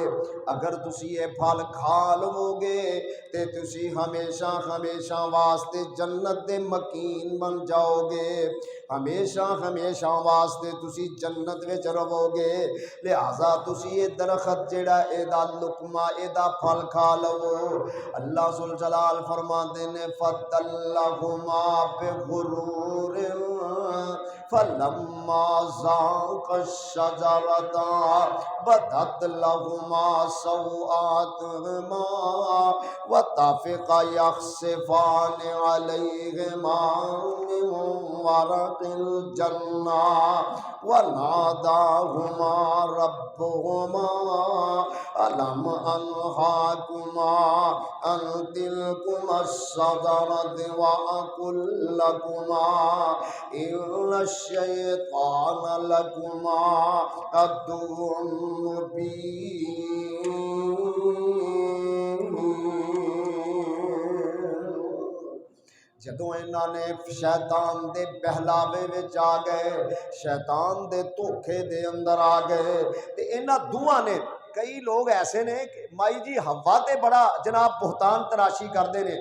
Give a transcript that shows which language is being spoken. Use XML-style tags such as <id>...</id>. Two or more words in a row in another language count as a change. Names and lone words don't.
<pa>ਅਗਰ ਤੁਸੀਂ ਇਹ ਫਲ ਖਾ ਲਵੋਗੇ ਤੇ ਤੁਸੀਂ ਹਮੇਸ਼ਾ ਹਮੇਸ਼ਾ ਵਾਸਤੇ ਜੰਨਤ ਦੇ ਮਕੀਨ ਬਣ ਜਾਓਗੇ, ਹਮੇਸ਼ਾ ਹਮੇਸ਼ਾ ਵਾਸਤੇ ਤੁਸੀਂ ਜੰਨਤ ਵਿੱਚ ਰਹੋਗੇ। ਲਿਹਾਜ਼ਾ ਤੁਸੀਂ ਇਹ ਦਰਖ਼ਤ ਜਿਹੜਾ ਇਹਦਾ ਲੁਕਮਾ ਇਹਦਾ ਫਲ ਖਾ ਲਵੋ।</pa> <ar>الله جل جلاله</ar> <pa>ਫ਼ਰਮਾਤੇ ਨੇ</pa> <ar>فدلاهما بغرور فلما ذاقا الشجرة بدت لهما سوآتهما وطفقا يخصفان عليهما من ورق الجنة وناداهما ربهما ألم أنهكما عن تلكما الشجرة وأقل لكما إن الشيطان لكما عدو مبين.</ar> <pa>ਜਦੋਂ ਇਨ੍ਹਾਂ ਨੇ ਸ਼ੈਤਾਨ ਦੇ ਬਹਿਲਾਵੇ ਵਿੱਚ ਆ ਗਏ, ਸ਼ੈਤਾਨ ਦੇ ਧੋਖੇ ਦੇ ਅੰਦਰ ਆ ਗਏ, ਤੋ ਇਨ੍ਹਾਂ ਦੋਆਂ ਨੇ ਕਈ ਲੋਗ ਐਸੇ ਨੇ ਕਿ ਮਾਈ ਜੀ ਹਵਾ ਤੇ ਬੜਾ ਜਨਾਬ ਬੁਹਤਾਨ ਤਰਾਸ਼ੀ ਕਰਤੇ ਹੈਂ।</pa>